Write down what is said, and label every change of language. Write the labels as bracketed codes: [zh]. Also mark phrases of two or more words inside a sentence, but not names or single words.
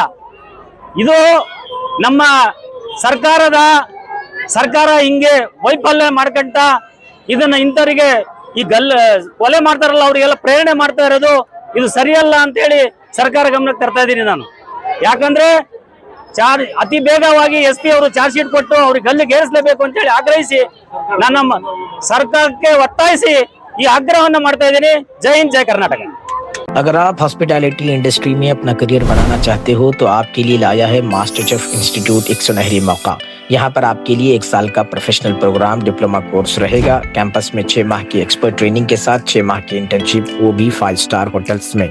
[kn] ಇದು ನಮ್ಮ ಸರ್ಕಾರ ಹಿಂಗೆ ವೈಫಲ್ಯ ಮಾಡ್ಕೊಂತ ಇದನ್ನ ಇಂಥವರಿಗೆ ಈ ಕೊಲೆ ಮಾಡ್ತಾರಲ್ಲ ಅವರಿಗೆಲ್ಲ ಪ್ರೇರಣೆ ಮಾಡ್ತಾ ಇರೋದು ಇದು ಸರಿಯಲ್ಲ ಅಂತ ಹೇಳಿ ಸರ್ಕಾರ ಗಮನಕ್ಕೆ ತರ್ತಾ ಇದ್ದೀನಿ ನಾನು. ಯಾಕಂದ್ರೆ ಅತಿ ಬೇಗವಾಗಿ SP ಅವರು [en] charge sheet [kn] ಕೊಟ್ಟು ಅವ್ರಿಗೆ ಗಲ್ಲಿಗೆ ಏರಿಸಲೇಬೇಕು ಅಂತ ಹೇಳಿ ಆಗ್ರಹಿಸಿ ನನ್ನ ಸರ್ಕಾರಕ್ಕೆ ಒತ್ತಾಯಿಸಿ ಈ ಆಗ್ರಹವನ್ನು ಮಾಡ್ತಾ ಇದ್ದೀನಿ. ಜೈ ಹಿಂದ್, ಜೈ ಕರ್ನಾಟಕ. [hi] अगर आप [en] hospitality industry [hi] में अपना करियर बनाना चाहते हो तो आपके लिए लाया है मास्टरचेफ इंस्टीट्यूट एक सुनहरी मौका. यहाँ पर आपके लिए 1 साल का [en] professional program diploma course [hi] रहेगा. कैंपस में 6 माह की [en] expert training [hi] के साथ 6 माह की इंटर्नशिप, वो भी [en] 5 star hotels [hi] में.